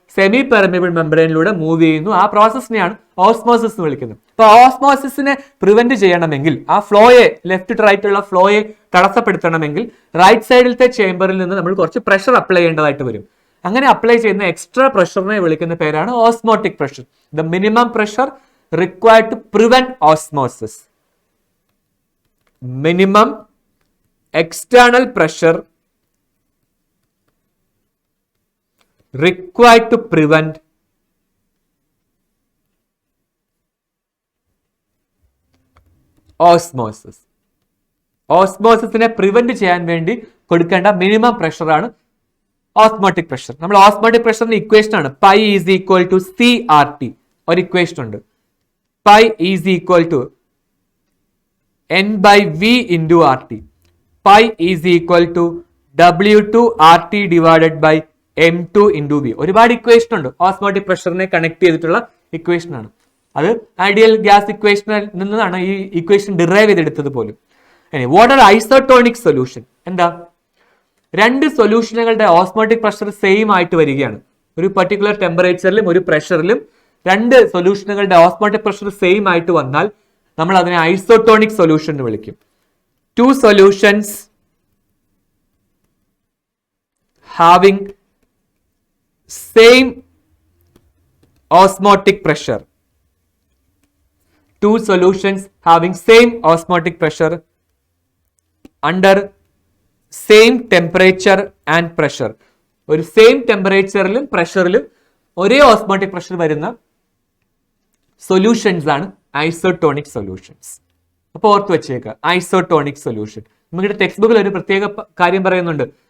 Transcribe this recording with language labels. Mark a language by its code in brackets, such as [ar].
[ml] Semi permeable മെമ്പറൈനിലൂടെ move ചെയ്യുന്നു. ആ പ്രോസസ്സിനെയാണ് osmosis എന്ന് വിളിക്കുന്നത്. അപ്പൊ ഓസ്മോസിസിനെ പ്രിവെന്റ് ചെയ്യണമെങ്കിൽ, ആ ഫ്ലോയെ, ലെഫ്റ്റ് ടു റൈറ്റ് ഉള്ള ഫ്ലോയെ തടസ്സപ്പെടുത്തണമെങ്കിൽ റൈറ്റ് സൈഡിലത്തെ ചേംബറിൽ നിന്ന് നമ്മൾ കുറച്ച് പ്രഷർ അപ്ലൈ ചെയ്യേണ്ടതായിട്ട് വരും. അങ്ങനെ അപ്ലൈ ചെയ്യുന്ന എക്സ്ട്രാ പ്രഷറിനെ വിളിക്കുന്ന പേരാണ് osmotic pressure. [en] The minimum pressure required to prevent osmosis. Minimum external pressure required to prevent osmosis. [ml] ഓസ്മോസിസിനെ prevent ചെയ്യാൻ വേണ്ടി കൊടുക്കേണ്ട മിനിമം പ്രഷർ ആണ് ഓസ്മോട്ടിക് പ്രഷർ. നമ്മൾ ഓസ്മോട്ടിക് പ്രഷറിന്റെ ഇക്വേഷൻ ആണ് [en] Pi is equal to CRT. [ml] ഒരു ഇക്വേഷൻ ഉണ്ട്, [en] pi is equal to n by v into RT. Pi is equal to W2 RT divided by M2 into V. [ml] ഒരുപാട് equation ഉണ്ട്, osmotic പ്രഷറിനെ connect ചെയ്തിട്ടുള്ള equation ആണ്. അത് ideal gas ഇക്വേഷനിൽ നിന്നാണ് ഈ ഇക്വേഷൻ ഡിറൈവ് ചെയ്തെടുത്തത് പോലും. [en] What are isotonic solution? [ml] എന്താ? രണ്ട് സൊല്യൂഷനുകളുടെ ഓസ്മോട്ടിക് പ്രഷർ സെയിം ആയിട്ട് വരികയാണ്. ഒരു പർട്ടിക്കുലർ ടെമ്പറേച്ചറിലും ഒരു പ്രഷറിലും രണ്ട് സൊല്യൂഷനുകളുടെ ഓസ്മോട്ടിക് പ്രഷർ സെയിം ആയിട്ട് വന്നാൽ നമ്മൾ അതിനെ ഐസോട്ടോണിക് സൊല്യൂഷൻ എന്ന് വിളിക്കും. [en] Two solutions having same osmotic pressure, two solutions having same osmotic pressure under same temperature and pressure. [ml] ഒരു സെയിം ടെമ്പറേച്ചറിലും പ്രഷറിലും ഒരേ ഓസ്മോട്ടിക് പ്രഷർ വരുന്ന സൊല്യൂഷൻസ് ആണ് ഐസോട്ടോണിക് സൊല്യൂഷൻസ്. അപ്പോൾ ഓർത്ത് വെച്ചേക്കുക, ഐസോട്ടോണിക് സൊല്യൂഷൻ. നമ്മുടെ ടെക്സ്റ്റ് ബുക്കിൽ ഒരു പ്രത്യേക കാര്യം പറയുന്നുണ്ട്.